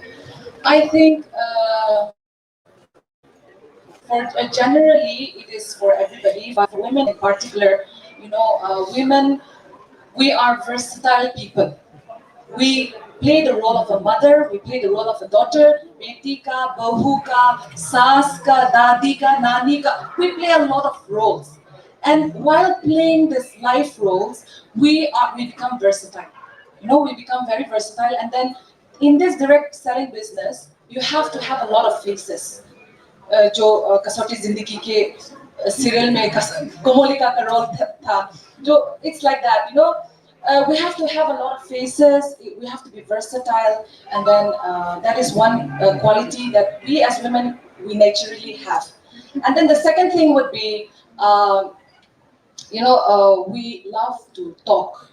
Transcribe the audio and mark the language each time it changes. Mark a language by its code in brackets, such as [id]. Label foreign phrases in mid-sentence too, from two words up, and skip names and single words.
[en] I think generally it is for everybody, but for women in particular, women, we are versatile people. We play the role of a mother, we play the role of a daughter, [hi] बेटी का, बहू का, सास का, दादी का, नानी का. [en] We play a lot of roles. And while playing these life roles, we become versatile. We become very versatile. And then in this direct selling business, you have to have a lot of faces. [hi] जो कसौटी जिंदगी के सीरियल में कोमोलिका का रोल था, जो [en] it's like that, we have to have a lot of faces, we have to be versatile, and then that is one quality that we as women we naturally have. And then the second thing would be we love to talk.